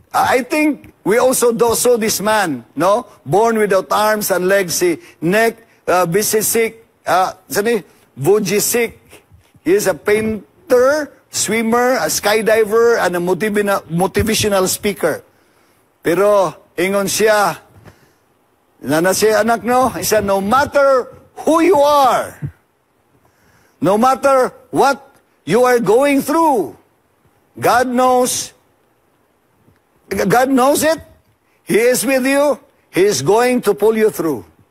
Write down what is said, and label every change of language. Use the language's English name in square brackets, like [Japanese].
[English] I think we also saw this man, no? Born without arms and legs, si neck, Bisisik, Vujisik. He is a painter, swimmer, a skydiver, and a motivational speaker. [Cebuano] Pero, ingon siya, na siya anak, no? [English] He said, no matter who you are, no matter what you are going through, God knows it. He is with you. He is going to pull you through.